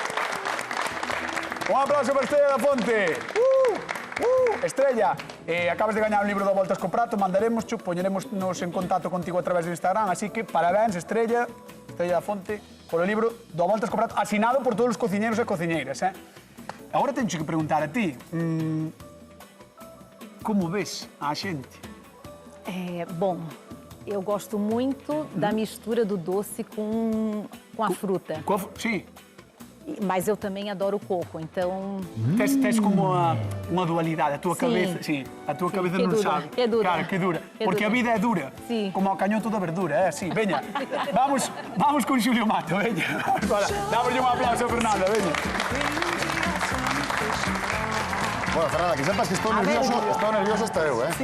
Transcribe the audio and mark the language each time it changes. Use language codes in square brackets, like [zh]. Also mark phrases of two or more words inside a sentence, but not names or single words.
[gl] Un aplauso para Estrella da Fonte. Estrella, acabas de gañar un libro da Voltas co Prato, mandaremoscho, poñeremosnos en contacto contigo a través do Instagram, así que parabéns, Estrella da Fonte, polo libro do Voltas co Prato, asinado por todos os cociñeiros e cociñeiras, Agora tencho que preguntar a ti, como ves a xente? [pt] Bom, eu gosto muito da mistura do doce com a fruta. [gl] Sí. [pt] Mas eu também adoro coco, então... [gl] Tens como uma dualidade, a tua cabeça, sim, a tua cabeça que non dura, sabe. que dura. Claro, que dura. Que [pt] Porque a [gl] dura. [pt] vida é dura, [gl] Sí. como o cañón toda verdura, sí. Veña, vamos con Xulio Mato, veña. Dámoslle un aplauso a Fernanda, veña. Bueno, Fernanda, que sepas que estou nervioso hasta eu, eh?